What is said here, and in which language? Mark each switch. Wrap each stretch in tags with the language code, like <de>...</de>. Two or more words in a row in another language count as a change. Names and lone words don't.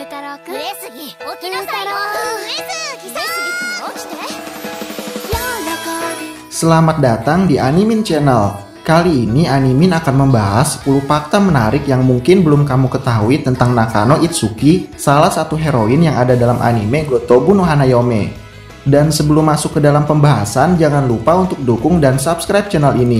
<ja>く売れすぎ起きなさいよ売れすぎさ売れすぎ起きて</ja> <id>Selamat datang di Animin Channel. Kali ini Animin akan membahas 10 fakta menarik yang mungkin belum kamu ketahui tentang Nakano Itsuki, salah satu heroin yang ada dalam anime Gotobu no Hanayome. Dan sebelum masuk ke dalam pembahasan, jangan lupa untuk dukung dan</id> <en>subscribe channel</en> <id>ini.</id>